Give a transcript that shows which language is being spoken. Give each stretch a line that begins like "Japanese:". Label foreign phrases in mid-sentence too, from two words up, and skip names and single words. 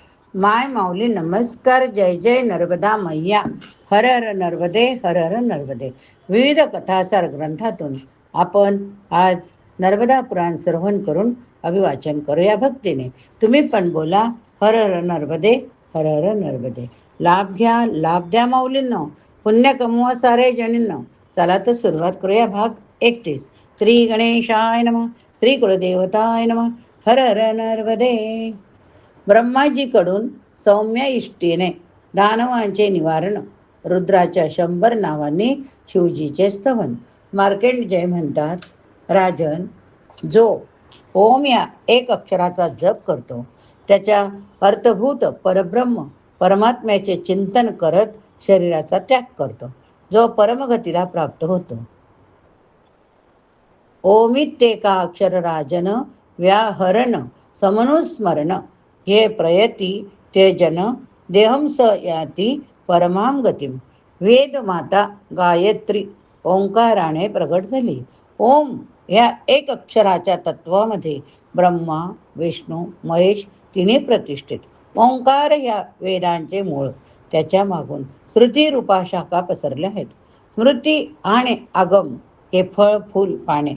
Marathi: माय माऊली नमस्कार. जय जय नर्मदा मैया.
Sanskrit: हर हर नर्मदे, हर हर नर्मदे.
Marathi: विविध कथासार ग्रंथातून आपण आज नर्मदा पुराण श्रवण करून अभिवाचन करूया भक्तीने. तुम्ही पण बोला
Sanskrit: हर हर नर्मदे, हर हर नर्मदे.
Marathi: लाभ घ्या, लाभ द्या माऊलींनो. पुण्य कमवा सारे जणींनो. चला तर सुरुवात करूया. भाग 31.
Sanskrit: श्री गणेशाय नमः. श्री कुलदेवताय नमः. हर हर नर्मदे.
Marathi: ब्रह्माजीकडून सौम्य इष्टीने दानवांचे निवारण. रुद्राच्या 100 नावांनी शिवजीचे स्तवन. मार्कंडेय म्हणतात, राजन, जो ओम या एक अक्षराचा जप करतो, त्याच्या अर्थभूत परब्रह्म परमात्म्याचे चिंतन करत शरीराचा त्याग करतो, जो परमगतीला प्राप्त होतो.
Sanskrit: ओमित्येका अक्षर राजन व्याहरण समनुस्मरण. हे प्रयती ते जन देहम स याती परमाम गतीम.
Marathi: वेद माता गायत्री ओंकाराने प्रगट झाली. ओम या एक अक्षराच्या तत्वामध्ये ब्रह्मा, विष्णू, महेश तिन्ही प्रतिष्ठित. ओंकार या वेदांचे मूळ. त्याच्या मागून श्रुती रूपा शाखा पसरल्या आहेत. स्मृती आणि आगम हे फळ, फूल, पाने.